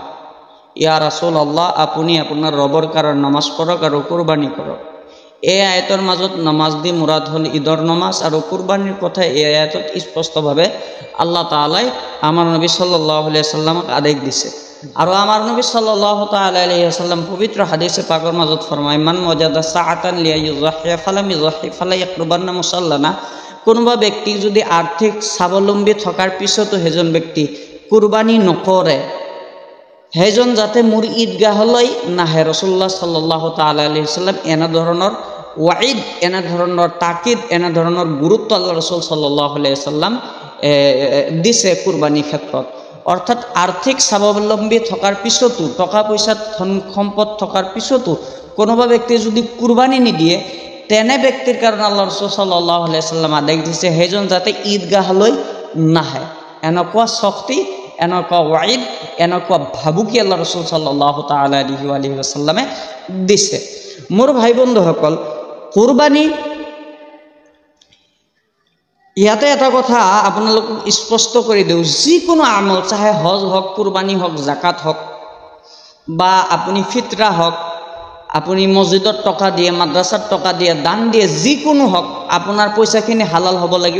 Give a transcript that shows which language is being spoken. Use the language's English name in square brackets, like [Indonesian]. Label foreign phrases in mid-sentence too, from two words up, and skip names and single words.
[Arabic] يا رسول الله, [Assamese] আপুনি আপোনাৰ ৰবৰ কাৰণে নমাজ পঢ়ক আৰু কুৰবানী কৰক। এই আয়াতৰ মাজত নমাজ দি মুৰাদ হ'ল ঈদৰ নমাজ, আৰু কুৰবানীৰ কথা এই আয়াতত স্পষ্টভাৱে [Arabic] الله تعالى [Assamese] আমাৰ নবী [Arabic] صلى الله عليه وسلم [Assamese] আদেশ দিছে। আৰু আমাৰ নবী [Arabic] صلى الله تعالى عليه وسلم [Assamese] পবিত্ৰ হাদিছে পাকৰ মাজত ফৰমায়, [Arabic] من وجد سعة ليضحي فلم يضح فلا يقربن مصلانا. [Assamese] কোনোবা ব্যক্তি যদি আৰ্থিক স্বাৱলম্বী থকাৰ পিছতো সেইজন ব্যক্তি কুৰবানী নকৰে, সেইজন যাতে মোৰ ঈদগাহলৈ নাহে। [Arabic] رسول الله صلى الله تعالى عليه وسلم [Assamese] এনেধৰণৰ ৱাঈদ, এনেধৰণৰ তাকিদ, এনেধৰণৰ গুৰুত্ব আল্লাহ ৰাসূল [Arabic] صلى الله عليه وسلم [Assamese] দিছে কুৰবানীৰ ক্ষেত্ৰত। অৰ্থাৎ আৰ্থিক স্বাৱলম্বী থকাৰ পিছতো, টকা পইচা ধন সম্পদ থকাৰ পিছতো কোনোবা ব্যক্তিয়ে যদি কুৰবানী নিদিয়ে, তেনে ব্যক্তিৰ কাৰণে আল্লাহ ৰাসূল [Arabic] صلى الله عليه وسلم [Assamese] আদেশ দিছে সেইজন যাতে ঈদগাহলৈ নাহে। এনেকুৱা শক্তি, এনেকুৱা ৱাঈদ, এনেকুৱা ভাবুকি আল্লাহ ৰাসূল [Arabic] صلى الله تعالى عليه وسلم [Assamese] দিছে। মোৰ ভাই বন্ধুসকল, কুৰবানী, ইয়াতে এটা কথা আপোনালোকক স্পষ্ট কৰি দিওঁ, যিকোনো আমল, চাহে হজ হওক, কুৰবানী হওক, জাকাত হওক, বা আপুনি ফিতৰা হওক, আপুনি মছজিদত টকা দিয়ে, মাদ্ৰাছাত টকা দিয়ে, দান দিয়ে, যিকোনো হওক, আপোনাৰ পইচাখিনি হালাল হ'ব লাগিব।